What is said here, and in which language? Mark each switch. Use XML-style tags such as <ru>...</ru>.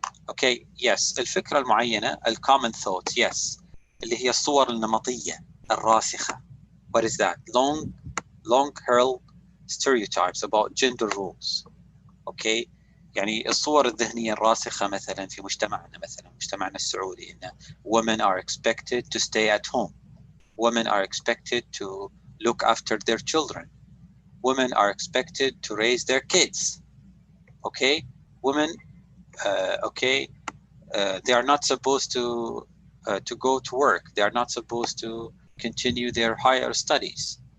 <en>Okay, yes.</en> <ar>الفكرة المعينة,</ar> <en>common thought, yes.</en> <ar>اللي هي الصور النمطية الراسخة.</ar> <en>What is that? Long-held stereotypes about gender roles. Okay.</en> <ar>يعني الصور الذهنية الراسخة مثلا في مجتمعنا السعودي إن</ar> <en>women are expected to stay at home. Women are expected to look after their children. Women are expected to raise their kids. Okay, women, they are not supposed to go to work. They are not supposed to continue their higher studies.</en>